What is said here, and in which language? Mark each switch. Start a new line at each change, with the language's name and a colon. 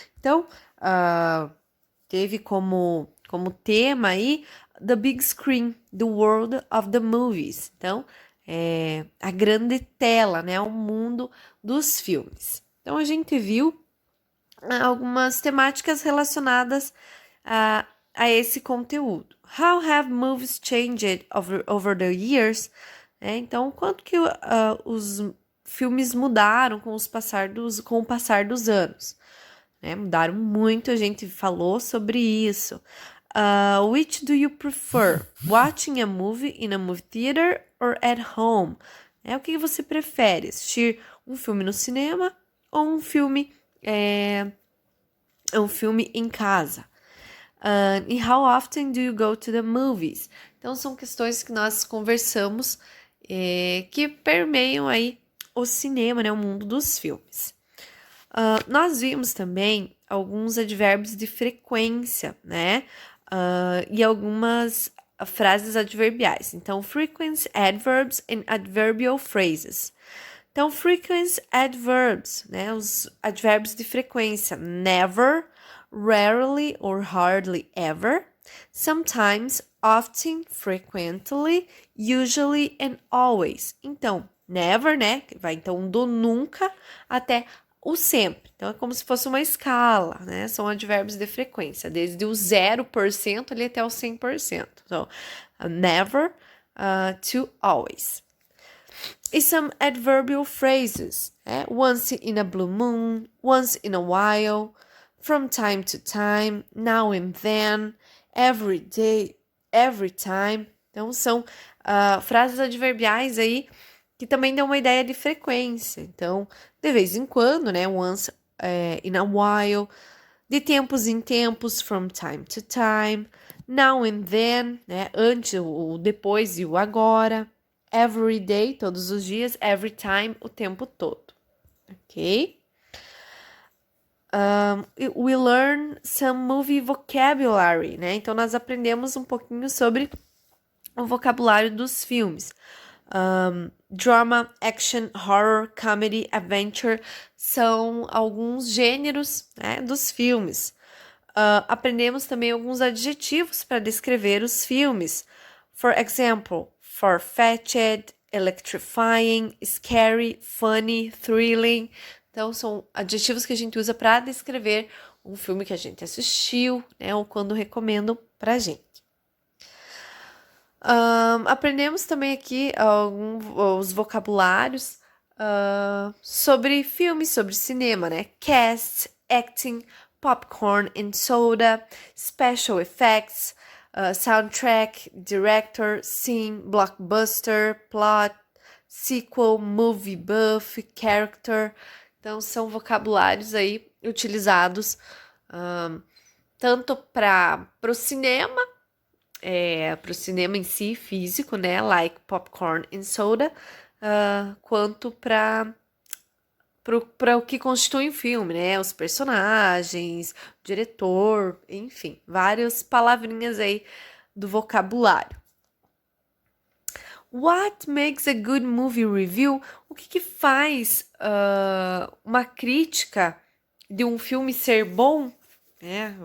Portuguese: Então, teve como tema aí
English: The Big Screen, The World of the Movies.
Portuguese: Então, a grande tela, né? O mundo dos filmes. Então, a gente viu algumas temáticas relacionadas a esse conteúdo.
English: How have movies changed over the years?
Portuguese: Então, quanto que os filmes mudaram com o passar dos anos? Mudaram muito, a gente falou sobre isso.
English: Which do you prefer? Watching a movie in a movie theater or at home?
Portuguese: O que você prefere? Assistir um filme no cinema ou um filme em casa?
English: E how often do you go to the movies?
Portuguese: Então, são questões que nós conversamos que permeiam aí o cinema, né? O mundo dos filmes. Nós vimos também alguns advérbios de frequência, né? E algumas frases adverbiais.
English: Então, frequent adverbs and adverbial phrases. Então, frequent adverbs, né?
Portuguese: Os advérbios de frequência.
English: Never, rarely or hardly ever. Sometimes, often, frequently, usually and always.
Portuguese: Então, never, né? Vai então do nunca até o sempre. Então, é como se fosse uma escala, né? São advérbios de frequência, desde o 0% ali até o 100%.
English: Então, never to always. E some adverbial phrases. Once in a blue moon, once in a while, from time to time, now and then, every day, every time.
Portuguese: Então, são frases adverbiais aí que também dão uma ideia de frequência. Então, de vez em quando, né?
English: Once in a while,
Portuguese: de tempos em tempos,
English: from time to time, now and then,
Portuguese: né? Antes, o depois e o agora,
English: every day,
Portuguese: todos os dias,
English: every time,
Portuguese: o tempo todo, ok?
English: We learn some movie vocabulary, né?
Portuguese: Então, nós aprendemos um pouquinho sobre o vocabulário dos filmes. Drama, action, horror, comedy, adventure são alguns gêneros, né, dos filmes. Aprendemos também alguns adjetivos para descrever os filmes.
English: For example, far-fetched, electrifying, scary, funny, thrilling.
Portuguese: Então, são adjetivos que a gente usa para descrever um filme que a gente assistiu, né, ou quando recomendam para a gente. Aprendemos também aqui os vocabulários sobre filmes, sobre cinema, né?
English: Cast, acting, popcorn and soda, special effects, soundtrack, director, scene, blockbuster, plot, sequel, movie buff, character.
Portuguese: Então, são vocabulários aí utilizados tanto para o cinema, para o cinema em si, físico, né?
English: Like popcorn and soda,
Portuguese: quanto para o que constitui um filme, né? Os personagens, o diretor, enfim, várias palavrinhas aí do vocabulário.
English: What makes a good movie review?
Portuguese: O que faz uma crítica de um filme ser bom, né?